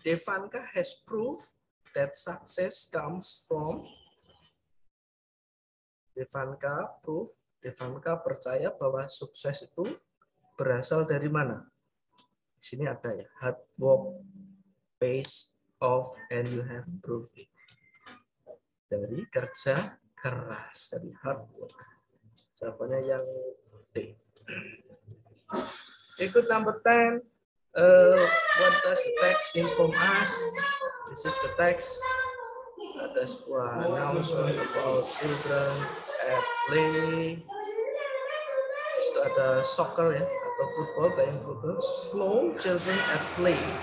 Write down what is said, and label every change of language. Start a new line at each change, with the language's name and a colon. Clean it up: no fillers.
English: Devanka has proof that success comes from.
Indonesian: Devanka percaya bahwa sukses itu berasal dari mana? Di sini ada, ya,
English: hard work pays off and you have proved it.
Indonesian: Dari kerja keras, dari
English: hard work.
Indonesian: Jawabannya yang
English: birthday. Ikut number 10. What does the text inform us? This is the text.
Indonesian: Ada sebuah
English: announcement about children at play.
Indonesian: Itu ada
English: soccer ya, atau football, playing football. Slow children at play.